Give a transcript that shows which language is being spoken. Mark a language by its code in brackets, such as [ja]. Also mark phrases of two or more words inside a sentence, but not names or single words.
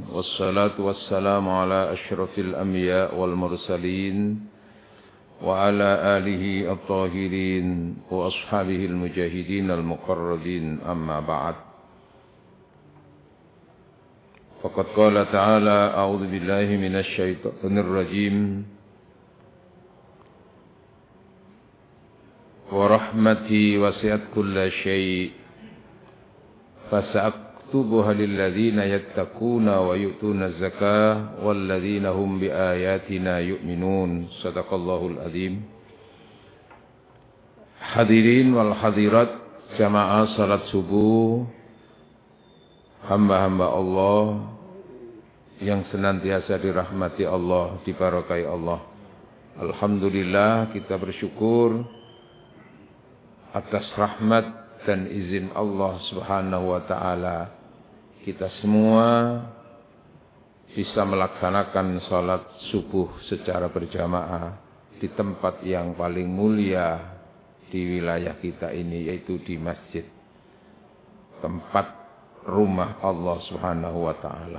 [ar] والصلاة والسلام على أشرف الأنبياء والمرسلين وعلى آله الطاهرين وأصحابه المجاهدين المقربين، أما بعد. فقد قال تعالى أعوذ بالله من الشيطان الرجيم. ورحمتي وسعت كل شيء فسأكتبها للذين يتقون ويؤتون الزكاة والذين هم بآياتنا يؤمنون. صدق الله العظيم. حاضرين والحاضرات [id] jamaah salat subuh, hamba-hamba Allah yang senantiasa dirahmati Allah, diberkahi Allah. Alhamdulillah, kita bersyukur atas rahmat dan izin Allah [ar] سبحانه وتعالى, [id] kita semua bisa melaksanakan salat subuh secara berjamaah di tempat yang paling mulia di wilayah kita ini, yaitu di masjid, tempat rumah Allah [ar] سبحانه وتعالى.